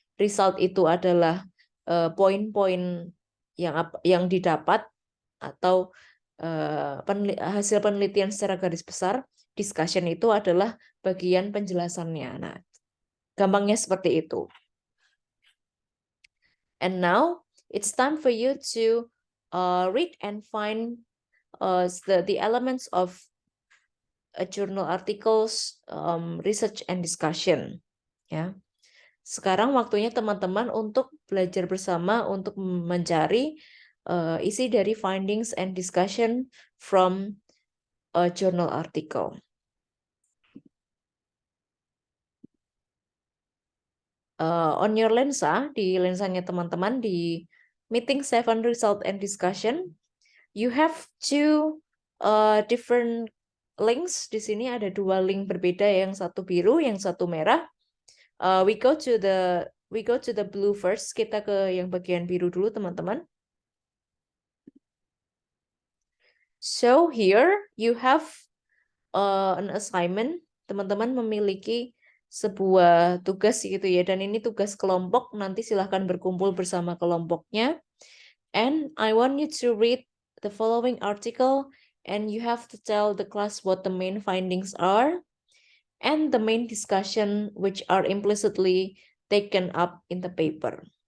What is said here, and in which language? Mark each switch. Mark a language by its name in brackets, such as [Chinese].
[Indonesian] Result itu adalah poin-poin yang didapat atau hasil penelitian secara garis besar. Discussion itu adalah bagian penjelasannya. Nah, gampangnya seperti itu. [English] And now it's time for you to read and find the elements of journal articles, research and discussion. Ya. [Indonesian] Sekarang waktunya teman-teman untuk belajar bersama untuk mencari isi dari [English] findings and discussion from a journal article. On your lensa, [Indonesian] di lensanya teman-teman di [English] meeting 7 result and discussion, you have two different links. [Indonesian] Di sini ada 2 link berbeda, yang satu biru, yang satu merah. [English] We go to the blue first. [Indonesian] Kita ke yang bagian biru dulu, teman-teman. [English] So here you have an assignment. [Indonesian] Teman-teman memiliki sebuah tugas gitu ya, dan ini tugas kelompok. Nanti silahkan berkumpul bersama kelompoknya. [English] And I want you to read the following article, and you have to tell the class what the main findings are and the main discussion which are implicitly taken up in the paper.